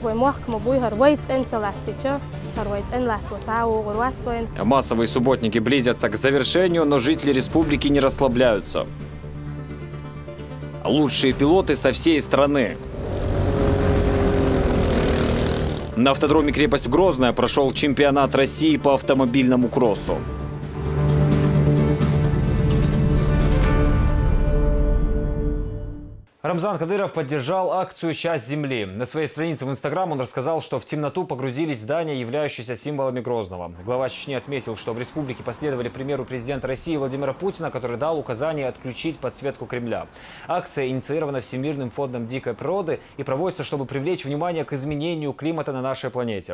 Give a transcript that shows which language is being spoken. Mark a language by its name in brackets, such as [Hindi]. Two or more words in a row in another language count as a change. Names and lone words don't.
[Russian] Массовые субботники близятся к завершению, но жители республики не расслабляются. Лучшие пилоты со всей страны. На автодроме «Крепость Грозная» прошел чемпионат России по автомобильному кроссу. Рамзан Кадыров поддержал акцию «Часть земли». На своей странице в Инстаграм он рассказал, что в темноту погрузились здания, являющиеся символами Грозного. Глава Чечни отметил, что в республике последовали примеру президента России Владимира Путина, который дал указание отключить подсветку Кремля. Акция инициирована Всемирным фондом дикой природы и проводится, чтобы привлечь внимание к изменению климата на нашей планете.